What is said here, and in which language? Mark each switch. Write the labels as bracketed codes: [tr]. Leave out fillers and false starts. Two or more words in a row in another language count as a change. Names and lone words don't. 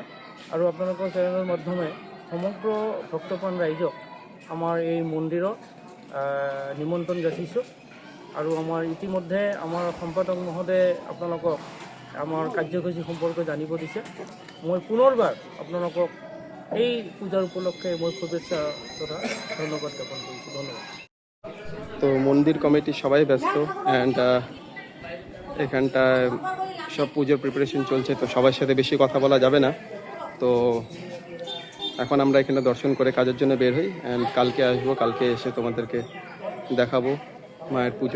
[as] আৰু আপোনালোকৰ চেনেলৰ মাধ্যমে সমগ্ৰ ভক্তপ্ৰাণ ৰাইজক আমাৰ এই মন্দিৰত নিমন্ত্ৰণ যাচিছোঁ। আৰু আমাৰ ইতিমধ্যে আমাৰ সম্পাদক মহোদয়ে আপোনালোকক আমাৰ কাৰ্যসূচী সম্পৰ্কে জানিব দিছে। মই পুনৰবাৰ আপোনালোকক এই পূজাৰ উপলক্ষে মই শুভেচ্ছা তথা ধন্যবাদ জ্ঞাপন কৰিছোঁ। ধন্যবাদ। [bn] তো মন্দির কমিটি সবাই ব্যস্ত অ্যান্ড এখানটায় সব পুজোর প্রিপারেশন চলছে, তো সবার সাথে বেশি কথা বলা যাবে না। তো এখন আমরা এখানে দর্শন করে কাজের জন্য বের হই অ্যান্ড কালকে আসবো, কালকে এসে তোমাদেরকে দেখাবো মায়ের পুজো।